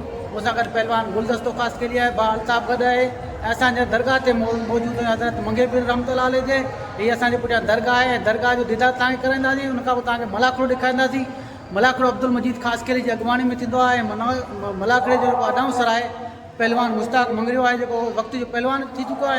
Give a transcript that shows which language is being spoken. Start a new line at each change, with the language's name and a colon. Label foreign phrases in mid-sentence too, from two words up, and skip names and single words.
Sindhi: मूंसां गॾु पहलवान गुलदस्तो ख़ासि के लिए बा अल्ताफ़ गॾु आहे ऐं असांजे दरगाह ते मौजूदु आहियूं हज़रत मंगे पीर रहमतुल्लाह अलैह ते। हीअ असांजे पुठियां दरगाह आहे ऐं दरगाह जो दीदार तव्हांखे कराईंदासीं। उन खां पोइ तव्हांखे मलाखड़ो ॾेखारींदासीं। मलाखड़ो अब्दुल मजीद ख़ासि केली जी अॻुवाणी में थींदो आहे। मलाखड़े जो जेको अनाउंसर आहे पहलवान मुश्ताक मंगरियो आहे जेको वक़्त जो पहलवान थी चुको आहे।